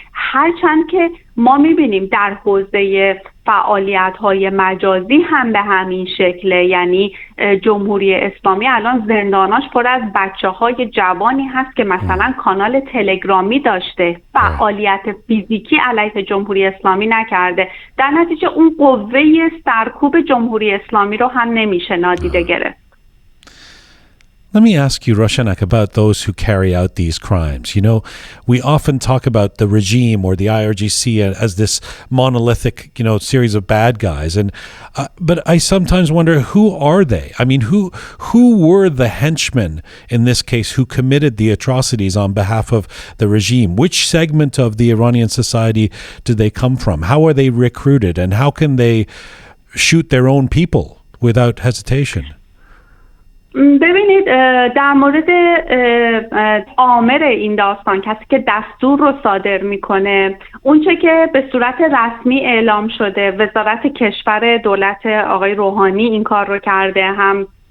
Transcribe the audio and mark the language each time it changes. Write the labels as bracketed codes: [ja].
[fa] هرچند که ما میبینیم در حوزه فعالیت‌های مجازی هم به همین شکله، یعنی جمهوری اسلامی الان زنداناش پر از بچه‌های جوانی هست که مثلا کانال تلگرامی داشته، فعالیت فیزیکی علیه جمهوری اسلامی نکرده. در نتیجه اون قوه سرکوب جمهوری اسلامی رو هم نمیشه نادیده گرفت. [en] Let me ask you, Roshanak, about those who carry out these crimes. You know, we often talk about the regime or the IRGC as this monolithic, series of bad guys. And but I sometimes wonder, who are they? I mean, who were the henchmen in this case who committed the atrocities on behalf of the regime? Which segment of the Iranian society do they come from? How are they recruited? And how can they shoot their own people without hesitation? [fa] ببینید در مورد آمر این داستان، کسی که دستور رو صادر میکنه، اونچه که به صورت رسمی اعلام شده، وزارت کشور دولت آقای روحانی این کار رو کرده، هم